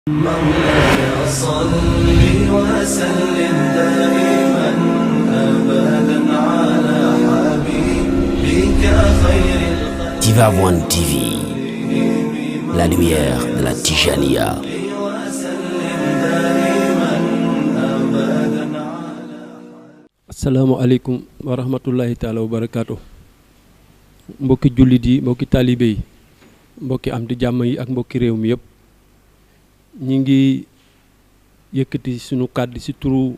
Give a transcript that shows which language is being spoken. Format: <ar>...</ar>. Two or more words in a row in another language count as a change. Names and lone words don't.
<ar>مولاي صل وسلم دائما أبدا على حبيبك خير الخلق.</ar> <fr>Tivaouane TV, la lumière de la Tijaniya.</fr> <ar>السلام عليكم ورحمة الله تعالى وبركاته.</ar> <wo>Mbokki jullit yi, mbokki taalibe yi, mbokki am di jàmm yi ak mbokki réew mi yëpp, ñi ngi yëkkati sunu kàddu ci turu</wo>